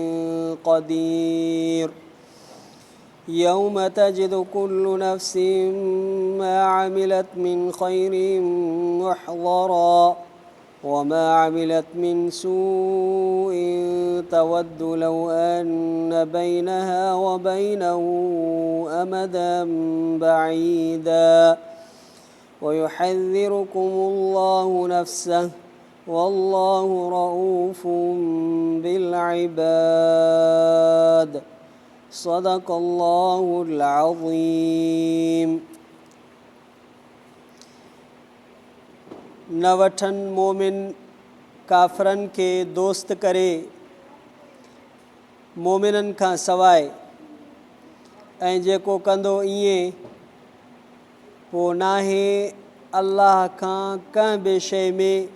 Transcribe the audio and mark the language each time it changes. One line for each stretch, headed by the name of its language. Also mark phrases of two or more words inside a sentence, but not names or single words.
Arabic: قدير يوم تجد كل نفس ما عملت من خير محضرا وما عملت من سوء تود لو أن بينها وبينه أمدا بعيدا ويحذركم الله نفسه والله رؤوف بالعباد صدق الله العظيم
Sindhi: न वठनि मोमिन काफ़रनि खे दोस्त करे मोमिननि खां सवाइ ऐं जेको कंदो ईअं पोइ नाहे अल्लाह खां कंहिं बि शइ में